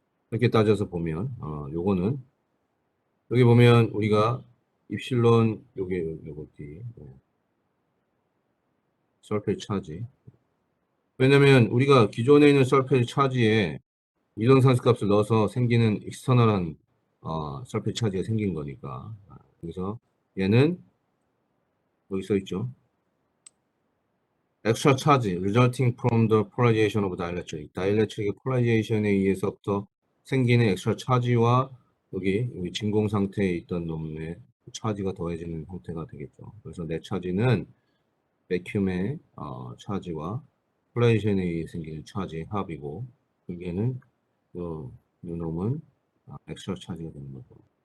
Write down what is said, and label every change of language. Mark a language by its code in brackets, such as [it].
[ko] 이렇게 따져서 보면 요거는 여기 보면 우리가 입실론 요거지 설페이지 차지. 왜냐면 우리가 기존에 있는 설페이지 차지에 유전 상수값을 넣어서 생기는 익스터널한 설페이지 차지가 생긴 거니까. 그래서 얘는 여기 써 있죠. [en] extra charge resulting from the polarization of dielectric. [ko] 다이렉트릭의 폴라리제이션에 의해서부터 생기는 [en] extra charge [ko] 와 여기 진공 상태에 있던 놈의 차지가 더해지는 형태가 되겠죠. 그래서 내 차지는 베큐um의 차지와 폴라리제이션에 의해 생기는 차지의 합이고, 여기에는 요 놈은 extra 차지가 되는 거죠.